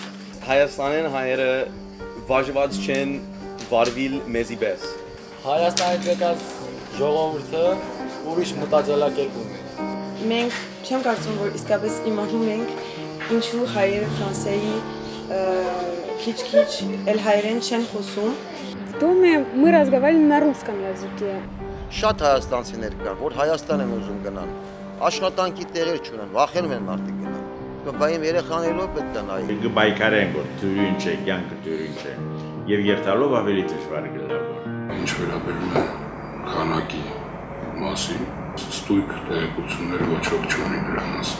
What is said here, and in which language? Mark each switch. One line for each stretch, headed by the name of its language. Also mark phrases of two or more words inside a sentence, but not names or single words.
Armenian: Հայաստանեն հայերը վարժված չեն վարվել մեզի պես։ Հայաստանի եկած ժողովուրդը ուրիշ մտածելակերպ ունի։ Մենք չեմ կարծում, որ իսկապես իմանում ենք ինչու հայերը Ֆրանսիայի քիչ-քիչ էլ հայերեն չեն խոսում։
Russian: В доме мы разговаривали на русском языке.
Armenian: Շատ հայաստանցիներ կան, որ Հայաստան են ուզում գնան, աշխատանքի տեղեր չունեն, վախենում են մարդիկ գնան։ Բայց երեխաներով պետք է նայի։ Կբայքարեն, որ դյուրին չէ, կյանքը դյուրին չէ, եւ երթալով ավելի դժվար գլա։ Ինչ վերաբերում է քանակի մասին, ստույգ տեղեկություններ ոչ ոք չունի դրան